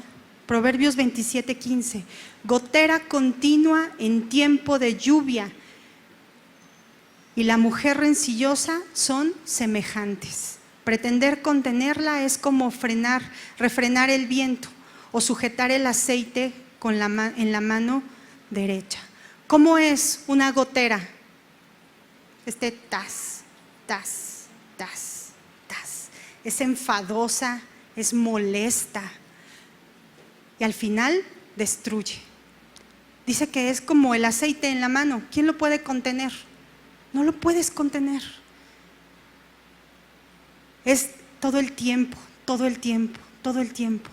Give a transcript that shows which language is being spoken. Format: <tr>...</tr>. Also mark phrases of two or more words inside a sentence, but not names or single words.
<es>Proverbios 27:15, gotera continua en tiempo de lluvia y la mujer rencillosa son semejantes. Pretender contenerla es como refrenar el viento o sujetar el aceite en la mano derecha. ¿Cómo es una gotera? Tas, tas, tas, tas. Es enfadosa, es molesta y al final destruye. Dice que es como el aceite en la mano. ¿Quién lo puede contener? No lo puedes contener. Es todo el tiempo, todo el tiempo, todo el tiempo.</es>